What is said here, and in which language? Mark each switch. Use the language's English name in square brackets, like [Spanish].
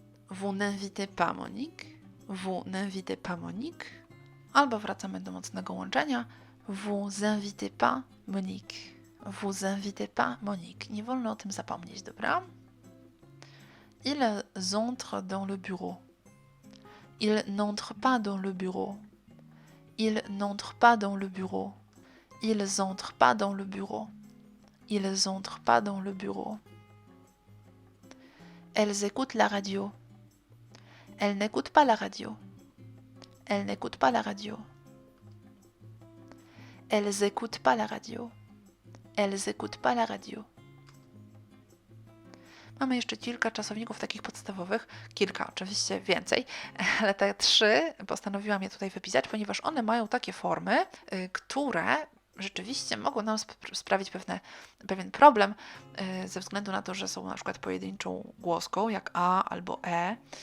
[French] Vous n'invitez pas Monique. Vous n'invitez pas Monique. [Polish] Albo wracamy do mocnego łączenia. [French] Vous invitez pas Monique. Vous invitez pas Monique. [Polish] Nie wolno o tym zapomnieć, dobra? [French] Ils entrent dans le bureau. Ils n'entrent pas dans le bureau. Ils n'entrent pas dans le bureau. Ils entrent pas dans le bureau. Ils entrent pas dans le bureau. Elles écoutent la radio. Elles n'écoutent pas la radio. Elles n'écoutent pas la radio. Elles écoutent pas la radio. Elles écoutent pas la radio. [Polish] Mamy jeszcze kilka czasowników takich podstawowych, kilka oczywiście więcej, ale te 3 postanowiłam je tutaj wypisać, ponieważ one mają takie formy, które rzeczywiście mogą nam sprawić pewien problem ze względu na to, że są na przykład pojedynczą głoską, jak a albo e.